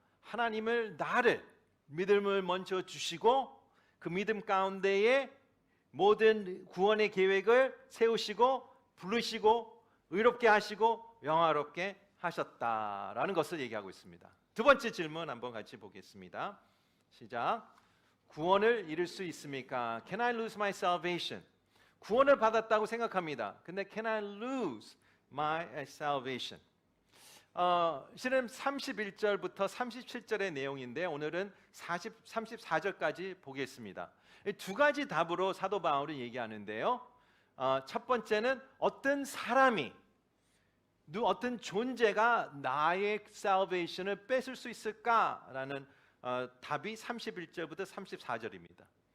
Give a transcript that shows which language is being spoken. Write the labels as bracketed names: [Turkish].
[Korean] 하나님을 나를 믿음을 먼저 주시고 그 믿음 가운데에 모든 구원의 계획을 세우시고 부르시고 의롭게 하시고 영화롭게 하셨다라는 것을 얘기하고 있습니다. 두 번째 질문 한번 같이 보겠습니다. 시작. 구원을 잃을 수 있습니까? [English] Can I lose my salvation? [Korean] 구원을 받았다고 생각합니다. 근데 [English] can I lose my salvation? [Korean] 실은 31절부터 37절의 내용인데 오늘은 34절까지 보겠습니다. 두 가지 답으로 사도 바울은 얘기하는데요. 첫 번째는 어떤 사람이 어떤 존재가 나의 salvation을 뺏을 수 있을까라는 답이 31절부터 34절입니다.